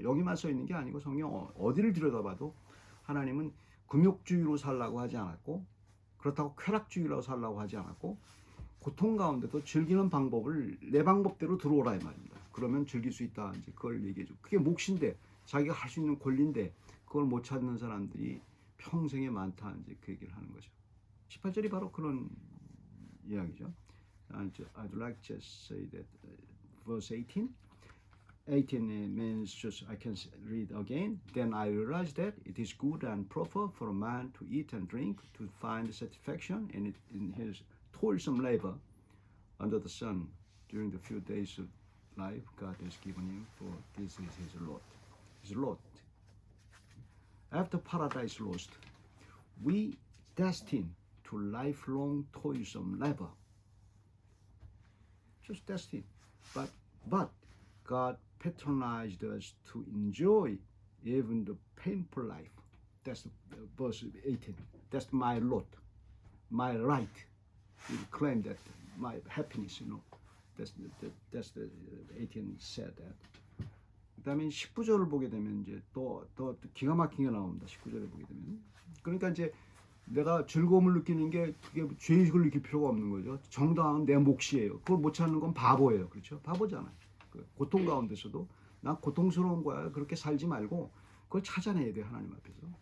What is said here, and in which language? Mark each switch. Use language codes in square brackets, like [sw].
[ko] 여기만 써 있는 게 아니고 성경 어디를 들여다봐도 하나님은 금욕주의로 살라고 하지 않았고 그렇다고 쾌락주의로 살라고 하지 않았고 고통 가운데도 즐기는 방법을 내 방법대로 들어오라 이 말입니다. 그러면 즐길 수 있다. 이제 그걸 얘기해줘. 그게 몫인데 자기가 할 수 있는 권리인데 그걸 못 찾는 사람들이 평생에 많다. 이제 그 얘기를 하는 거죠. 18절이 바로 그런 이야기죠. [en] I'd like to say that verse 18. 18 means just I can read again. Then I realized that it is good and proper for a man to eat and drink to find satisfaction in his toilsome labor under the sun during the few days of life God has given him, for this is his lot. His lot. After paradise lost, we destined to lifelong toilsome labor. Just destined. But God patronized us to enjoy even the painful life. That's verse 18. That's my lot, my right. You claim that my happiness, That's the 18 said that. [ko] 그다음에 19절을 보게 되면 이제 또 기가 막힌 게 나옵니다. 19절을 보게 되면. 그러니까 이제 내가 즐거움을 느끼는 게 그게 죄의식을 느낄 필요가 없는 거죠. 정당한 내 몫이에요. 그걸 못 찾는 건 바보예요. 그렇죠? 바보잖아요. 고통 가운데서도 난 고통스러운 거야. 그렇게 살지 말고 그걸 찾아내야 돼. 하나님 앞에서.